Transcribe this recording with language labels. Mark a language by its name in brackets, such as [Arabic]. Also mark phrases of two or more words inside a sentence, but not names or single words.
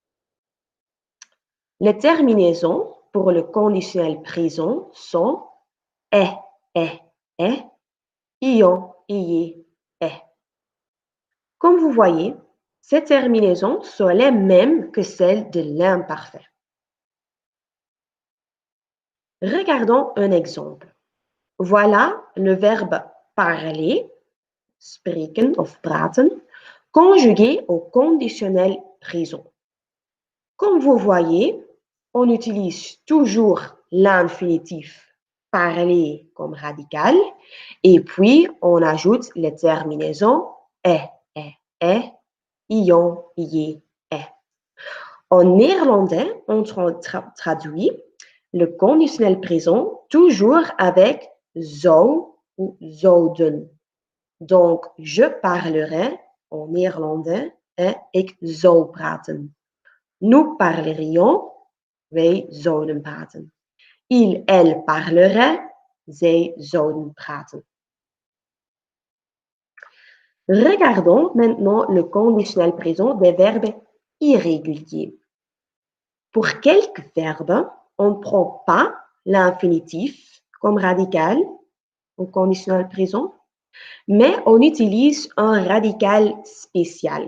[French] Les terminaisons pour le conditionnel présent sont est, ion, ié, est. Comme vous voyez, ces terminaisons sont les mêmes que celles de l'imparfait. Regardons un exemple. Voilà le verbe parler, [Dutch] spreken of praten, [French] conjugué au conditionnel présent. Comme vous voyez, on utilise toujours l'infinitif parler comme radical et puis on ajoute les terminaisons est, ion, ié, est. En néerlandais, on traduit le conditionnel présent toujours avec zou ou zouden. Donc, je parlerai en néerlandais et [Dutch] ik zou praten. [French] Nous parlerions, [Dutch] wij zouden praten. [French] Il, elle parlerait, [Dutch] zij zouden praten. [French] Regardons maintenant le conditionnel présent des verbes irréguliers. Pour quelques verbes, on ne prend pas l'infinitif comme radical au conditionnel présent, mais on utilise un radical spécial.